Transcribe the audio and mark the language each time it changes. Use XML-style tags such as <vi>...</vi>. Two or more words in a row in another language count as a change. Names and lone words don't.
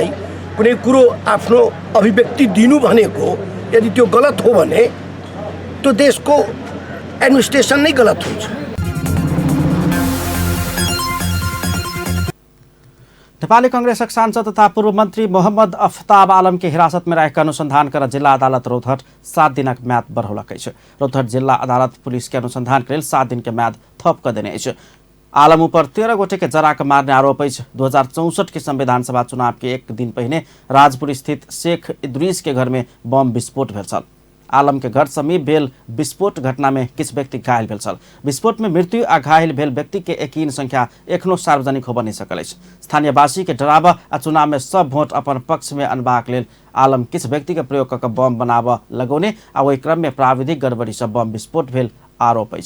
<ne>कुनै कुरो आफ्नो अभिव्यक्ति दिनु भनेको यदि त्यो गलत हो भने त्यो देशको एडमिनिस्ट्रेसन नै गलत हुन्छ।</ne> <mai>नेपाली कांग्रेसक सांसद तथा पूर्व मंत्री मोहम्मद अफ्ताब आलम के हिरासत में रहकर अनुसंधान कर जिला अदालत रौतहट 7 दिनक म्याद बढ़ौलक अछि। रौतहट जिला अदालत पुलिस के अनुसंधान के लेल 7 दिन के म्याद थप क देने अछि। आलम ऊपर 13 गोटे के जरा के मारने आरोप अछि। 2064 के संविधान सभा चुनाव के एक दिन पहिने राजपुर स्थित शेख इद्रीस के घर में बम विस्फोट भेल छल। आलम के घर समीप भेल विस्फोट घटना में किछु व्यक्ति घायल भेल छल। विस्फोट में मृत्यु आ घायल भेल व्यक्ति के एकीन संख्या एखनो सार्वजनिक होबऽ नहि सकल अछि। स्थानीयवासी के डराबऽ आ चुनाव में सब वोट अपन पक्ष में अनबाक लेल आलम किछु व्यक्ति के प्रयोग कऽ बम बनाबऽ लगौने आ ओहि क्रम में प्राविधिक गड़बड़ी सँ बम विस्फोट भेल आरोप अछि।</mai>